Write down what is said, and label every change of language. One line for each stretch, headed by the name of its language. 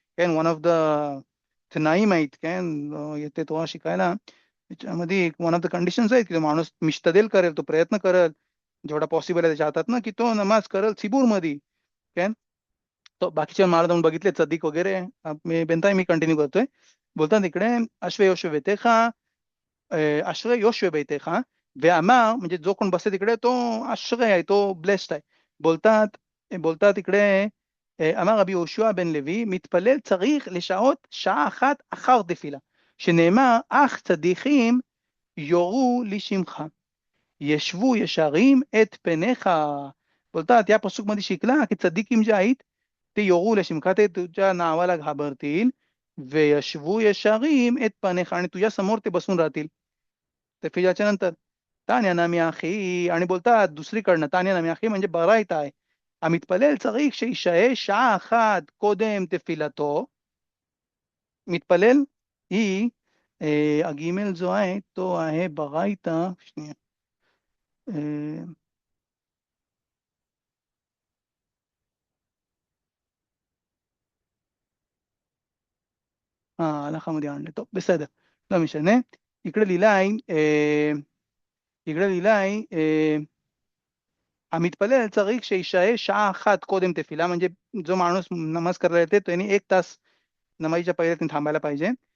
Marathi: Can one of the नाही माहीत काय येते तो शिकायला त्याच्यामध्ये
English: one of the conditions
Marathi: आहेत की तो माणूस मिश्तदेल करेल, तो प्रयत्न करेल जेवढा पॉसिबल आहे त्याच्या हातात ना की तो नमाज करेल सिबूर मध्ये. काय तो बाकीच्या मला जाऊन बघितले चदिक वगैरे. मी बेनताय मी कंटिन्यू करतोय. बोलतात इकडे अश्वे योशवे बेतेखा, अश्रय योशवे बेतेखा ואמר, म्हणजे जो कोण बसते तिकडे तो आश्रय आहे, तो ब्लेस्ड आहे. बोलतात इकडे
Hebrew: אמר רבי יהושע בן לוי, מתפלל צריך לשעות שעה אחת אחר תפילה, שנאמר אך צדיקים יורו לשמך, ישבו ישרים את פניך.
Marathi: बोलतात या पसुक मध्ये शिकला की चदिकीम जे आहेत ते योरू लशिमका, ते तुझ्या नावाला घाबरतील, वयशवू यशारीम एत पनेख, आणि तुझ्या समोर ते बसून राहतील. ते फिजाच्या नंतर तान्या नामी आखी, आणि बोलतात दुसरीकडनं तान्या नामी आखी म्हणजे बरायत आहे.
Hebrew: המתפלל צריך שישהה שעה אחת קודם תפילתו. מתפלל היא הגימל זו
Marathi: आहे तो आहे
Hebrew: ברייתא, שנייה. הלכה
Marathi: आणले तो
Hebrew: בסדר, לא משנה.
Marathi: इकडे लिहिलाय
Hebrew: המתפלל צריך שישהה שעה אחת קודם תפילה,
Marathi: म्हणजे जो माणूस नमाज करायला येते त्याने 1 तास नमाजच्या पहिले त्यांनी थांबायला पाहिजे.